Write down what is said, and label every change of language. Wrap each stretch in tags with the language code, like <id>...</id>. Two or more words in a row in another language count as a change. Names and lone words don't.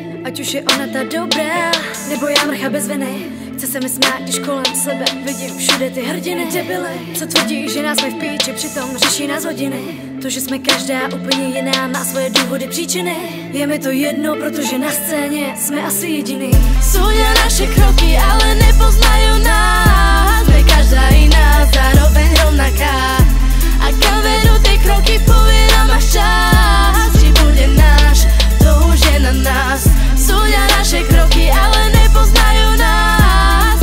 <cs>Ať už je ona ta dobrá, nebo já mrcha bez viny. Chce se mi smát, když kolem sebe vidím všude ty hrdiny. Debily, co tvrdí, že nás jsme v píči, přitom řeší nás hodiny. To, že jsme každá úplně jiná, má svoje důvody, příčiny. Je mi to jedno, protože na scéně jsme asi jediný.</cs> <sk>Súdia naše kroky, ale nepoznajú nás. Sme každá iná, zároveň rovnaká. A kam vedú tie kroky, povie nám až čas. Či bude náš, to už je na nás. Súdia naše kroky, ale nepoznajú nás.</sk>